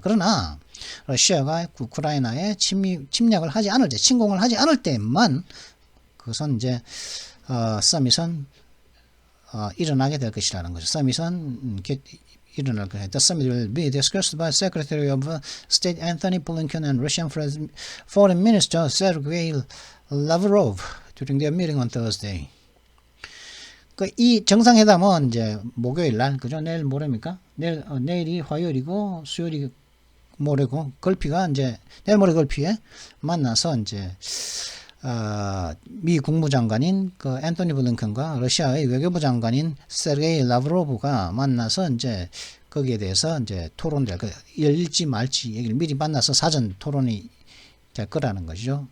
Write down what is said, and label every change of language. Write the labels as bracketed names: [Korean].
[Korean] 그러나 러시아가 우크라이나에 침략을 하지 않을 때, 침공을 하지 않을 때만 그것은 이제 서밋은 일어나게 될 것이라는 거죠. 서밋은 일어날 거예요. [English] The summit will be discussed by Secretary of State Anthony Blinken and Russian Foreign Minister Sergei Lavrov during their meeting on Thursday. [Korean] 이 정상회담은 이제 목요일 날, 그죠? 내일 모레입니까? 내일이 화요일이고 수요일이 모레고 걸피가 이제 내일 모레 걸피에 만나서 이제 미 국무장관인 그 앤토니 블링컨과 러시아의 외교부 장관인 세르게이 라브로브가 만나서 이제 거기에 대해서 이제 토론될 거 열릴지 말지 얘기를 미리 만나서 사전 토론이 될 거라는 것이죠.